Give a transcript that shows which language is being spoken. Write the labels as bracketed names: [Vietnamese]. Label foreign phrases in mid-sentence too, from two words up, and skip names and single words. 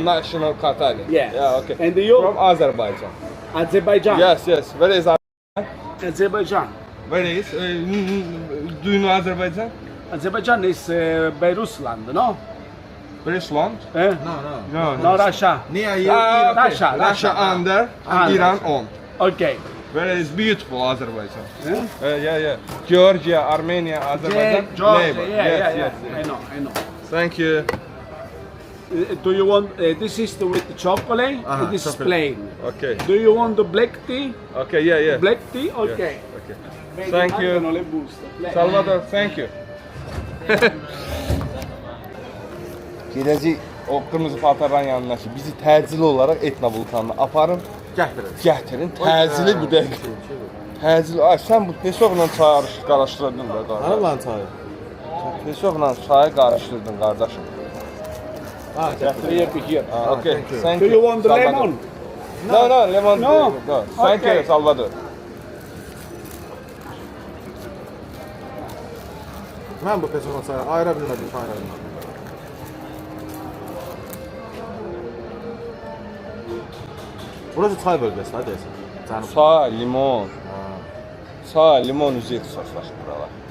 [English] National Catania. Yes. Yeah, okay. And you? From Azerbaijan. Azerbaijan. Yes. Where is? Azerbaijan. Where is? Do you know Azerbaijan? Azerbaijan is Beirutland, no? Where is land? No. No. Russia. [Azerbaijani] Niyə Ah, yeyək? [English] Russia. Russia under and Under. Iran on. Okay. Where is beautiful Azerbaijan? Eh? Yeah. Georgia, Armenia, Azerbaijan. Georgia, neighbor. yeah. Yes. I know. Thank you. Do you want this is with the chocolate? Uh-huh, This is chocolate. plain. Okay. Do you want the black tea? Okay. Yeah. Black tea? Okay. Okay. [Italian] Vedi, [English] Thank you. [Italian] mancano le buste. [English] Salvador, thank you. [Azerbaijani] Gedəcək o qırmızı paltarların yanına ki, bizi təcili olaraq Etna vulkanına aparın, gətirin. Təcili bu dəqiqə. Təcili. Ay sən bu peşoqla çayı qarışdırdın da qardaş. Hara lan çayı? Peşoqla çayı qarışdırdın qardaşım. [English] Here. Okay. Thank Do you want the Salvador. lemon? No, lemon. No. Thank you, Okay. Salvador. [Azerbaijani] Mən bu peşoqla çayı ayıra bilmədim çaylarından. Burası çay bölgəsi, ha deyəsən. Cənub. Çay, limon üzü ixtisaslaşır buralar.